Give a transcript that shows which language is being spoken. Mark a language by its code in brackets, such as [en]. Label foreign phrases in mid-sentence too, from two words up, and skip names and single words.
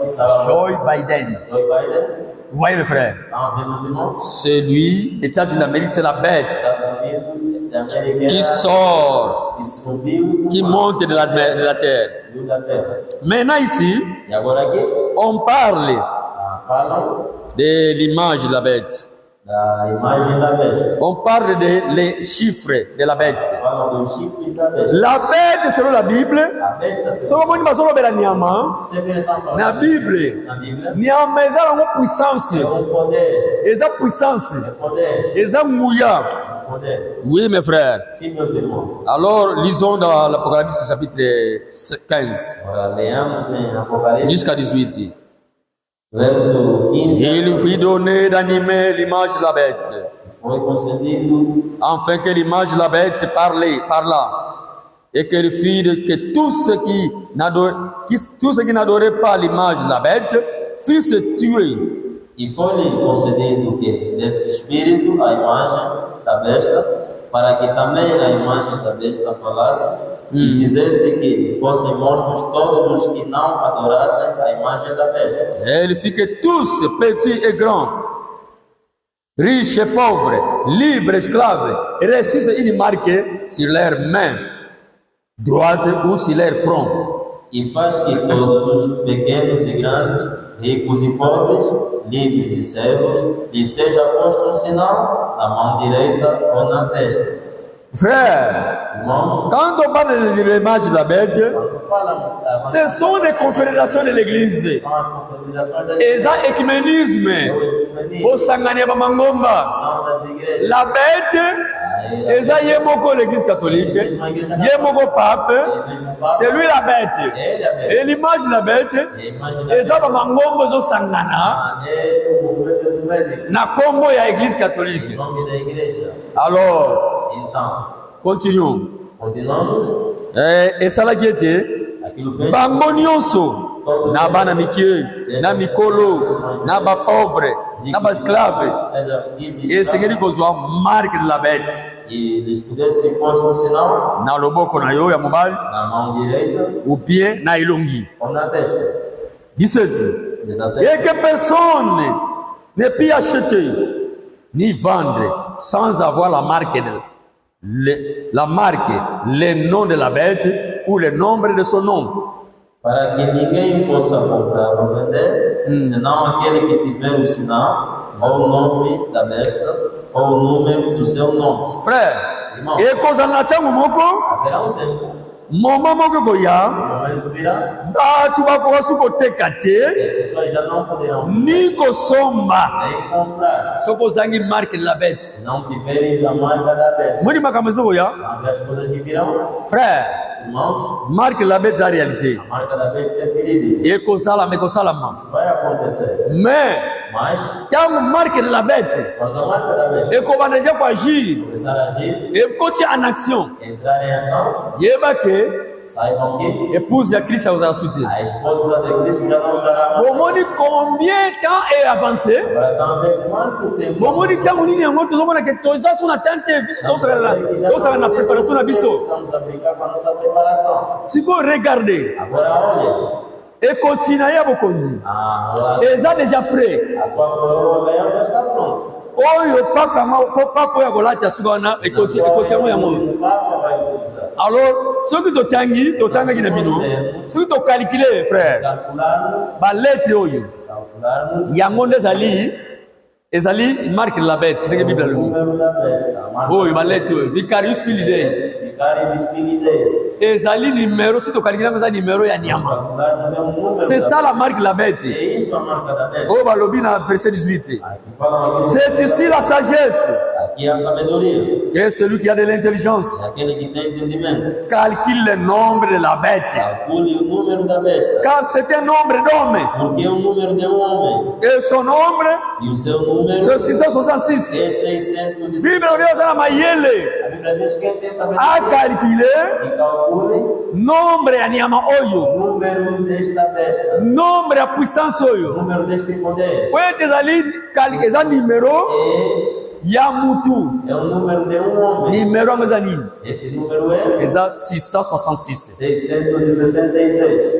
[fr] Joe Biden. Joe Biden. Vous voyez mes frères? [pt] Estão vendo os irmãos? [fr] C'est lui, États-Unis d'Amérique, c'est la bête [pt] Estados Unidos, da América, [fr] qui sort, [pt] que subiu [fr] qui monte de la terre. [pt] subiu da terra. [fr] Maintenant ici, [pt] E agora aqui, [fr] on parle [pt] falam [fr] de l'image de la bête. [pt] da imagem da besta. [fr] On parle des chiffres de la bête. [pt] Falam dos chifres da besta. [fr] La bête, selon la Bible, [pt] A besta, [fr] selon moi, nous avons [ln] la nyama. [pt] sempre ele está falando [ln] Na Bible, [pt] na Bíblia, [ln] nyama eza [fr] une puissance. [pt] é poder, [ln] Eza puissance. [pt] poder, [ln] Eza mouya. [pt] poder. [fr] Oui, mes frères. [pt] Sim, meus irmãos. [fr] Alors, lisons dans l'Apocalypse chapitre 15 [pt] Agora leamos em Apocalipse, [fr] jusqu'à 18. [pt] verso 15. [fr] Il fut donné d'animer l'image de la bête, [pt] Foi concedido [fr] afin que l'image de la bête parla, et qu'elle fit que tous ceux qui n'adoraient pas l'image de la bête fussent tués. [pt] e foi-lhe concedido que desse espírito a imagem da besta, para que também a imagem da besta falasse e fizesse que fossem mortos todos os que não adorassem a imagem da besta. [fr] Elle fit que tous, petits et grands, riches et pauvres, libres et esclaves, reçussent une marque sur leurs mains droite ou sur leur front. [pt] E faz que todos os pequenos e grandes, ricos e pobres, livres e servos, lhe seja posto um sinal na mão direita ou na testa. [fr] Frère, [pt] Irmãos, [fr] quand on parle de l'image de la bête, [pt] quando falam da [fr] ce sont des confédérations de l'église. [pt] são as confederações das [ln] Eza ecumenisme. [pt] ecumenismo, [ln] Osangania bamangomba. [pt] são das igrejas. [fr] La bête, [ln] eza yemoko [fr] l'église catholique, yemoko pape, c'est lui la bête. [pt] Ele é besta. [fr] Et l'image de la bête, [pt] E a imagem da [ln] eza [pt] besta [ln] bamangomba ezosangana [pt] é o movimento do médico, [ln] na kombo ya église [pt] em [ln] catholique. [pt] nome da igreja. [fr] Alors, [pt] Então, [fr] continuons. [pt] continuamos. [ln] Esalaki ete [pt] Aquilo fez [ln] bango nyonso na bana mike, na mikolo, na bapauvre, na baesclave, [pt] seja livre [ln] esengeli kozwa [fr] marque de la bête [pt] e lhes pudesse posto um sinal [ln] na loboko na yo ya mobali [pt] na mão direita [fr] ou bien [ln] na elongi. [pt] ou na testa. [ln] 17. [pt] 17. [fr] Et que personne ne peut acheter ni vendre sans avoir la marque, le nom de la bête ou le nombre de son nom. [pt] Para que ninguém possa comprar ou vender, senão aquele que tiver o sinal, ou o nome da besta, ou o número do seu nome. [fr] Frère, [pt] Irmão. [ln] et kozala ntango moko [pt] Haverá um tempo, [ln] moma moko [pt] o [ln] koya [pt] momento virá, [ln] bato bakoka su koteka te [pt] as pessoas já não poderão [ln] ni kosomba [pt] nem comprar, [ln] soki ozangi [fr] marque de la bête. [pt] se não tiverem a marca da besta. [ln] Moni makambo ezokoya [pt] Sabe as coisas que virão, [fr] frère, [pt] irmãos? [fr] marque de la bête eza réalité [pt] A marca da besta é verídica. [ln] ekosalama ekosalama, [pt] Vai acontecer. [fr] mais [pt] Mas, [fr] ntango marque de la bête [pt] quando a marca da besta [ln] ekobanda deja koagir [pt] começar a agir, [ln] ekoti [fr] en action, [pt] entrar em ação, [ln] yeba ke [pt] saibam que [ln] épouse ya Christ akozala su te. [pt] a esposa de Cristo já não estará mais. [fr] bomoni combien temps est avancé, [pt] Agora estão vendo quanto tempo. [ln] bomoni ntango nini yango tozomona ke toza so na temps te biso tozala na préparation na biso. [pt] Estamos a brincar com a nossa preparação. [ln] sikoyo regarde [pt] Agora olha, [ln] ekoti na ye ya bokonzi [pt] a [fr] eza déjà prêt. [pt] sua coroa real já está pronta. [ln] oyo papa oyo akolata suka wana ekoti yango yango. [pt] O Papa vai utilizar. [ln] alors soki totangaki na bino, soki tokalkule frère [pt] Calcularmos, [ln] baletre oyo [pt] calcularmos [ln] yango nde ezali [fr] marque de la bête [ln] ndenge bible [pt] o [ln] alobi [pt] número da besta. A marca [ln] oyo baletre oyo vicarius filidei [pt] ficar em espírito. [ln] ezali numero, si tokalkule yango eza numero ya nyama. [pt] Calcularmos é um número. [fr] C'est ça la marque de la bête [pt] É isso a marca da besta. [ln] oyo balobi na verset 18. [pt] Aqui falam aqui. [fr] C'est ici la sagesse, [pt] Aqui é a sabedoria. [fr] et celui qui a de l'intelligence [pt] É aquele que tem entendimento. [fr] calcule le nombre de la bête, [pt] Calcule o número da besta. [fr] car c'est un nombre d'hommes [pt] Porque é o número de um homem. [fr] et son nombre [pt] E o seu número [fr] c'est 666. [pt] é 666. [ln] Bible olobi eza na mayele, [pt] A previsto quem tem a sabedoria [fr] calculer [pt] e calcule [ln] nombre ya nyama oyo, [pt] número desta besta, [ln] nombre ya puissance oyo. [pt] número deste poder. [ln] Oyo ezali eza numero [pt] E [ln] ya mutu. [pt] é o número de um homem. [ln] Numero yango eza nini? [pt] Esse número é [ln] Eza 666. [pt] 666.